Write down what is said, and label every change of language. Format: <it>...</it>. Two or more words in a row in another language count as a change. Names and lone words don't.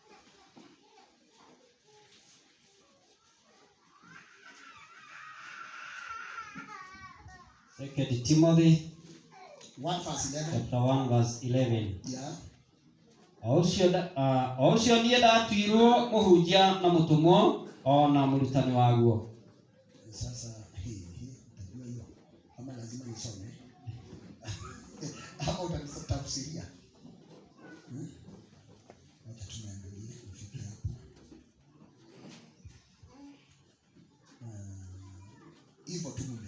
<en>2 Timothy 1:11. chapter 1:11. Yeah.</en> <ki>Ocio nie ndatuirwo muhunjia na mutumwo ona murutani waguo.</ki> <sw>Sasa utajua hiyo ama lazima nisome ama utanitafsiria? Wacha tunaangalia ufike hapo. Hivyo tu</sw>